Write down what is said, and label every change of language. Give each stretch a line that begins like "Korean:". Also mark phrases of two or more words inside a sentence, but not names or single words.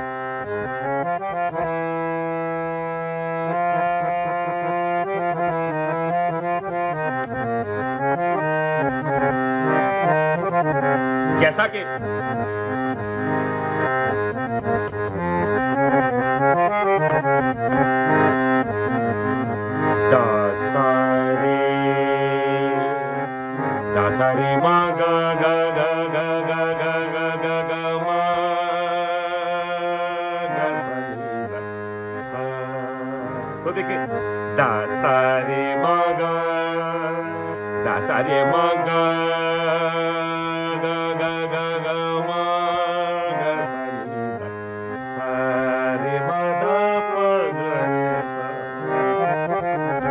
Hindi: जैसा कि दा सा रे मा गा गा गा गा गा गा गा गा गा मा गा सा रे सा। तो देखिए, दा सा रे मा गा, दा सा रे मा गा गा गा गा गा मा गा सा रे मा दा प ग रे सा।